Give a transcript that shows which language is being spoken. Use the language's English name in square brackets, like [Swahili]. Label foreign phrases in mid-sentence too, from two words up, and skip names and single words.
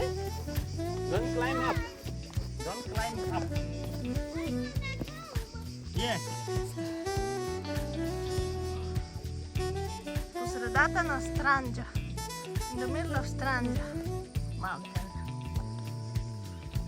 [English] Don't climb up. Don't climb up. Yes. [Bulgarian] По средата на Странджа. [English] In the middle of Странджа. Mountain.